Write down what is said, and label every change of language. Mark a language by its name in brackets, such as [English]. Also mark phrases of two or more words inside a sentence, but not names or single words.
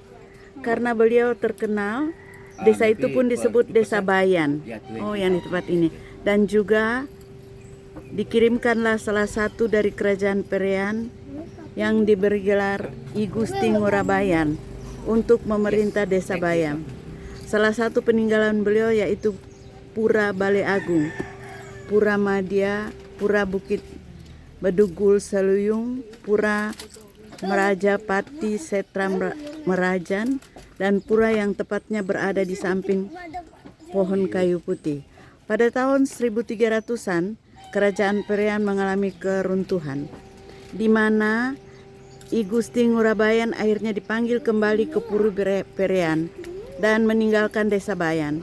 [Indonesian] Karena beliau terkenal, desa itu pun disebut Desa Bayan. Oh, yang di tempat ini. Dan juga dikirimkanlah salah satu dari kerajaan Perean yang diberi gelar I Gusti Ngurabayan untuk memerintah Desa Bayan. Salah satu peninggalan beliau yaitu Pura Balai Agung, Pura Madya, Pura Bukit Bedugul Seluyung, Pura Merajapati Setra Merajan, dan pura yang tepatnya berada di samping pohon kayu putih. Pada tahun 1300-an, kerajaan Perean mengalami keruntuhan, di mana I Gusti Ngurabayan akhirnya dipanggil kembali ke Puri Perean dan meninggalkan Desa Bayan.